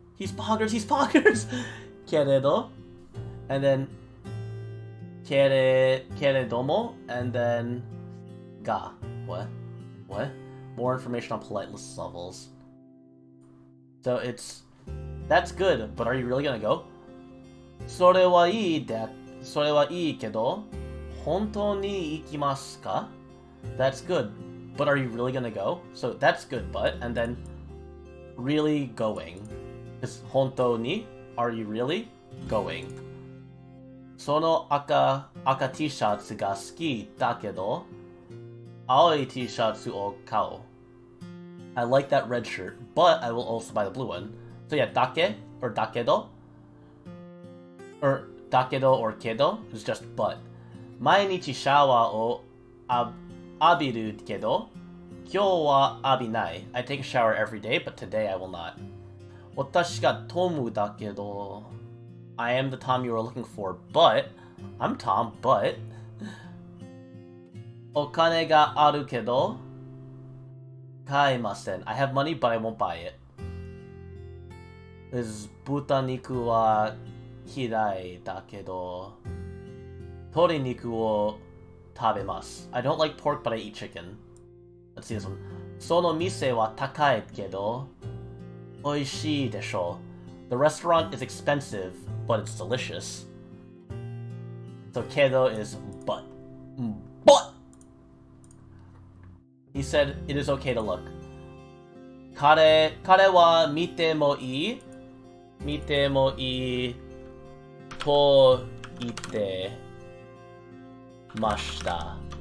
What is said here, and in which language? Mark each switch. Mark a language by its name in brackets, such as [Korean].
[English] He's poggers! Keredo. And then keredomo. And then ga. What? More information on polite list levels. So that's good, but are you really gonna go? [Japanese] それはいいけど、本当に行きますか? [English] That's good, but are you really gonna go? So that's good, but, and then really going. Is 本当に?Are you really going? [Japanese] その赤 T シャツが好きだけど、青い T シャツを買う. [English] I like that red shirt, but I will also buy the blue one. So yeah, dake or dakedo. Or dakedo or kedo is just but. [Japanese] 毎日シャワーを浴びるけど、今日は浴びない. [English] I take a shower every day, but today I will not. [Japanese] 私がトムだけど、 [English] I am the Tom you were looking for, but I'm Tom, but [Japanese] お金があるけど、買いません. [English] I have money, but I won't buy it. [Japanese] 豚肉は嫌いだけど、鶏肉を食べます. [English] I don't like pork, but I eat chicken. Let's see this one. [Japanese] その店は高いけど、美味しいでしょ. [English] The restaurant is expensive, but it's delicious. So kedo is but. But! He said it is okay to look. [Japanese] 彼は見てもいいと言ってました.